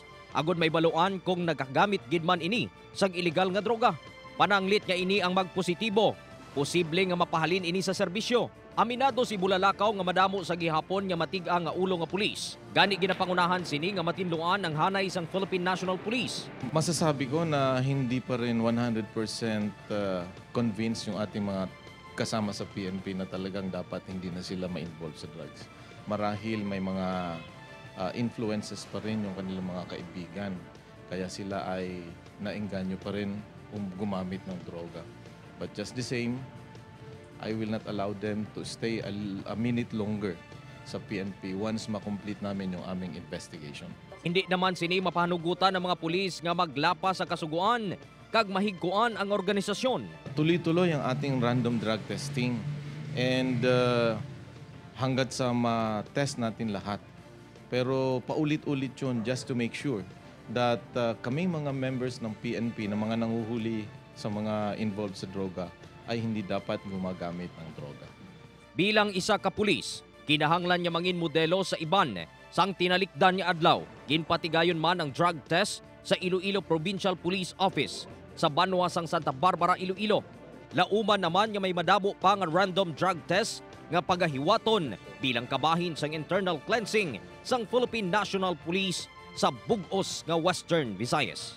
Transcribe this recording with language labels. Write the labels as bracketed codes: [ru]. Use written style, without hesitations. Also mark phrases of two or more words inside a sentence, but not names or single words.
[hil] Agod may baluan kung nagagamit gid man ini sang illegal nga droga. Pananglit nga ini ang magpositibo. Posible nga mapahalin ini sa serbisyo. Aminado si Bulalacao nga madamo sa gihapon nga matiga nga ulo nga pulis. Gani ginapangunahan sini nga matinluan ang hanay sang Philippine National Police. [tl] Masasabi ko na hindi pa rin [en] 100% convinced [tl] yung ating mga kasama sa PNP na talagang dapat hindi na sila ma-involve sa drugs. Marahil may mga influences pa rin yung kanilang mga kaibigan. Kaya sila ay naengganyo pa rin gumamit ng droga. [en] But just the same, I will not allow them to stay a minute longer [tl] sa PNP [en] once makomplete [tl] namin yung aming investigation. [hil] Hindi naman sini mapanugutan ng mga pulis nga maglapas sa kasuguan kag mahigkuan ang organisasyon. [tl] Tuloy-tuloy ang ating [en] random drug testing and [tl] hanggat sa ma-test natin lahat. Pero paulit-ulit yun [en] just to make sure that [tl] kaming [en] mga members [tl] ng PNP na mga nanguhuli sa mga involved sa droga ay hindi dapat gumagamit ng droga. [hil] Bilang isa ka pulis, kinahanglan niya mangin modelo sa iban sang tinalikdan niya adlaw. Ginpatigayon man ang drug test sa Iloilo Provincial Police Office sa Banwa sang Santa Barbara, Iloilo. Lauman naman nga may madabo pa nga random drug test nga pagahiwaton bilang kabahin sang internal cleansing sang Philippine National Police sa bugos nga Western Visayas.